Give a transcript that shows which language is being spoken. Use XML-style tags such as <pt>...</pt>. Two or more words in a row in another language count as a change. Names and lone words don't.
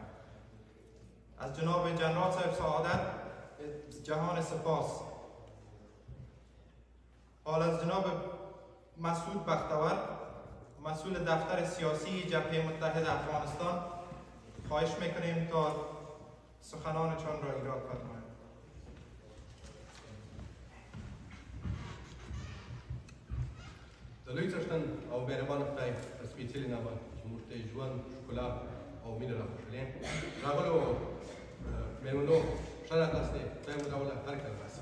<fa>از جناب جنرال صاحب سعادت جهان سپاس. حال از جناب مسعود بختور مسئول دفتر سیاسی جبهه متحد افغانستان خواهش میکنیم تا سخنانشان را ایراد فرمایند.</fa> <ps>د لوی څښتن او مهربانه خدای په سپېڅلي نامه چې موږ ته یې ژوند ښکلا او مینه رابخښلې راغلو مېلمنو ښه راغلاستئ خدای مو راوله هر کله راسي.</ps>